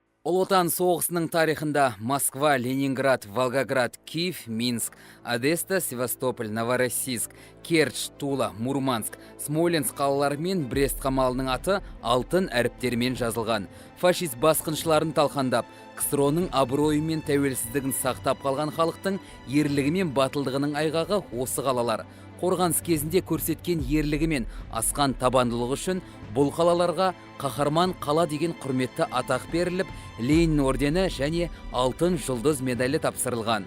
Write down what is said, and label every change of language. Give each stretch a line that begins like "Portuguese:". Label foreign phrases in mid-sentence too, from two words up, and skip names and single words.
Kazakh: Ұлы Отан соғысының тарихында Москва, Ленинград, Волгоград, Киев, Минск, Одесса, Севастополь, Новороссийск, Керчь, Тула, Мурманск, Смоленск қалалары мен Брест қамалының аты алтын әріптермен жазылған. Фашист басқыншыларын талқандап, КСРО-ның абыройы мен тәуелсіздігін сақтап қалған халықтың ерлігі мен батылдығының айғағы осы қалалар. Қорғаныс кезінде көрсеткен ерлігі мен асқан табандылығы үшін бұл қалаларға қаһарман қала деген құрметті атақ беріліп, Ленин ордені және алтын жұлдыз медалі тапсырылған.